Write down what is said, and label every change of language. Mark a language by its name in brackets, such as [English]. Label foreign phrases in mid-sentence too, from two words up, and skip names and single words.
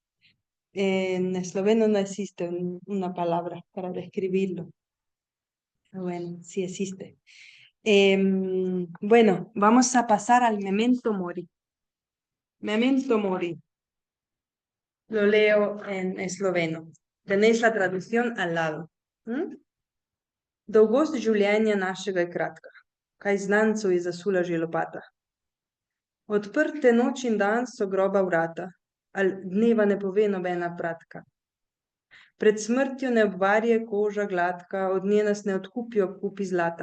[Spanish] En esloveno no existe una palabra para describirlo. Bueno, sí existe. Bueno, vamos a pasar al memento mori. Memento mori. Lo leo en esloveno. Tenéis la traducción al lado. [Slovenian] Dolgost življenja našega je kratka. Kaj znancev je zasula že lopata. Odprte noč in dan so groba vrata, ali dneva ne pove nobena pratka. Pred smrtjo ne obvarje koža gladka, od nje nas ne odkupijo kupi zlata.